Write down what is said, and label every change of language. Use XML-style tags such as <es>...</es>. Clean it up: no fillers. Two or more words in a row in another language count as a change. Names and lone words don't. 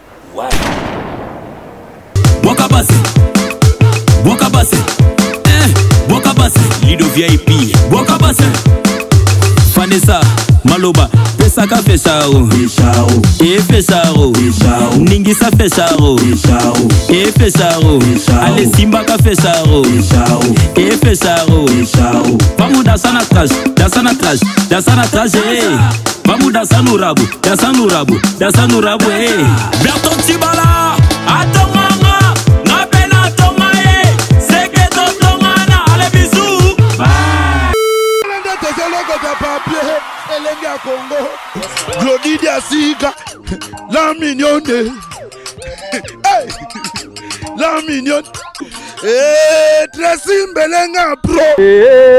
<ln>Wakabase, Lido VIP, Wakabase, Vanessa, Maloba, Pesaka Fecharo, Fecharo, Ningisa Fecharo, Fecharo, Ale Simbaka Fecharo, Fecharo,</ln> <pt>vamos dançar na traje, vamos dançar no rabo,</pt> <ln>Berton Tibala, Atomanga, na pena tomae, Seke Totongana, ale bisou. Elenga Congo, Glody Diasuka,</ln> <fr>la mignonne,</fr> <ln>hey,</ln> <fr>la mignonne,</fr> <ln>Tracy Mbelenga Pro,</ln>